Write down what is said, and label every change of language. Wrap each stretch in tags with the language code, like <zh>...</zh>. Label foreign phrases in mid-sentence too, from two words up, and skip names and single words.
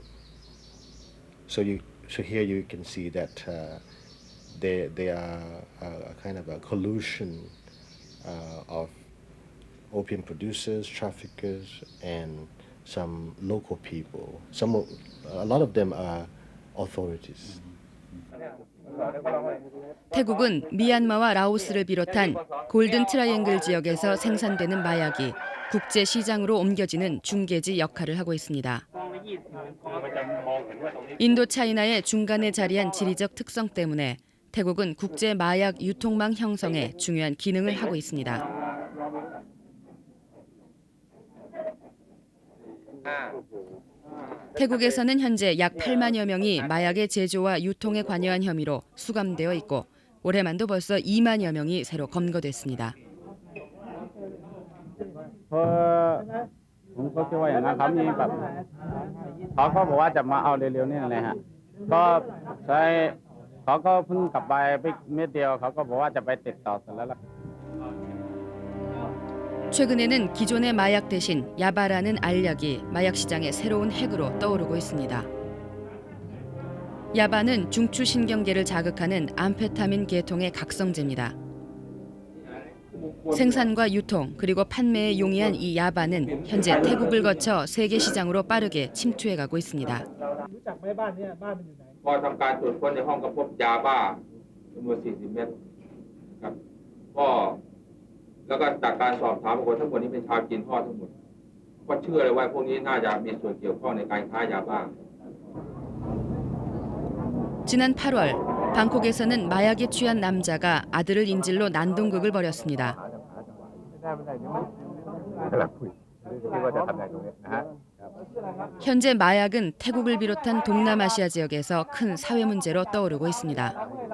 <en>So here you can see that there are a kind of a collusion of opium producers, traffickers, and some local people. A lot of them are authorities.</en> <ko>태국은 미얀마와 라오스를 비롯한 골든 트라이앵글 지역에서 생산되는 마약이 국제 시장으로 옮겨지는 중개지 역할을 하고 있습니다. 인도 차이나의 중간에 자리한 지리적 특성 때문에 태국은 국제 마약 유통망 형성에 중요한 기능을 하고 있습니다. 태국에서는 현재 약 8만여 명이 마약의 제조와 유통에 관여한 혐의로 수감되어 있고 올해만도 벌써 2만여 명이 새로 검거됐습니다.</ko> <th>ผมก็คิดว่าอย่างนั้นครับมีแบบเขาบอกว่าจะมาเอาเร็วๆนี่แหละฮะก็ใช้เขาก็เพิ่งกลับไปเม็ดเดียวเขาก็บอกว่าจะไปติดต่อเสร็จแล้วล่ะ</th> <ko>최근에는 기존의 마약 대신 야바라는 알약이 마약 시장의 새로운 핵으로 떠오르고 있습니다. 야바는 중추신경계를 자극하는 암페타민 계통의 각성제입니다. 생산과 유통 그리고 판매에 용이한 이 야바는 현재 태국을 거쳐 세계 시장으로 빠르게 침투해가고 있습니다.</ko> <th>พอทำการตรวจค้นในห้องก็พบยาบ้าจำนวน 40 เม็ดครับก็แล้วก็จากการสอบถามบุคคลทั้งหมดนี้เป็นชาวจีนทอดทั้งหมดก็เชื่อเลยว่าพวกนี้น่าจะมีส่วนเกี่ยวข้องในการค้ายาบ้า</th> <ko>지난 8월 방콕에서는 마약에 취한 남자가 아들을 인질로 난동극을 벌였습니다. 현재 마약은 태국을 비롯한 동남아시아 지역에서 큰 사회 문제로 떠오르고 있습니다.</ko>